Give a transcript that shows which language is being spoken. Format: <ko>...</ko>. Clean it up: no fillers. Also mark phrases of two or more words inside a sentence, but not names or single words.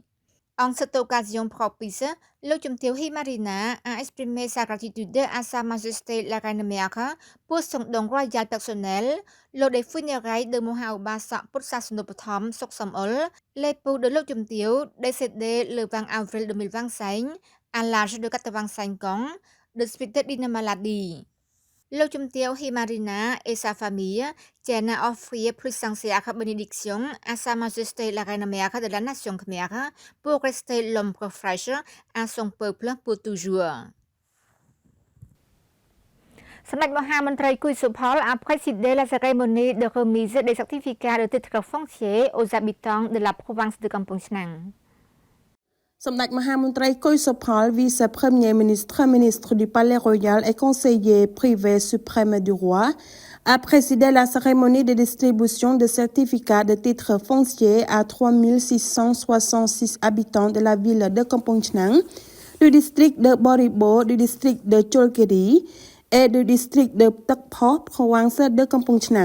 <fr>En cette occasion propice, le Chumtio Himarina a exprimé sa gratitude à Sa Majesté la Reine Mère pour son don royal personnel lors des funérailles de Mohaobasa Putsasunopthom Soksamol, l'époux de le Chumtio, décédé le 20 avril 2025 à l'âge de 85 ans, de suite d'une maladie. Le Chumtio Himarina et sa famille tiennent à offrir plus sincère bénédiction à Sa Majesté la Reine Mère de la Nation Khmer pour rester l'ombre fraîche à son peuple pour toujours. សម្ដេចមហាមន្ត្រីគួយសុផល a présidé la cérémonie de remise des certificats de titre foncier aux habitants de la province de Kampong Chhnang. សម្ដេចមហាមន្ត្រីគុយសុផល vice-premier ministre du Palais Royal et conseiller privé suprême du roi, a présidé la cérémonie de distribution de certificats de titres fonciers à 3666 habitants de la ville de Kampong Chhnang, du district de Boribo, du district de Cholkiri et du district de Tek Pho, province de Kampong Chhnang.</fr>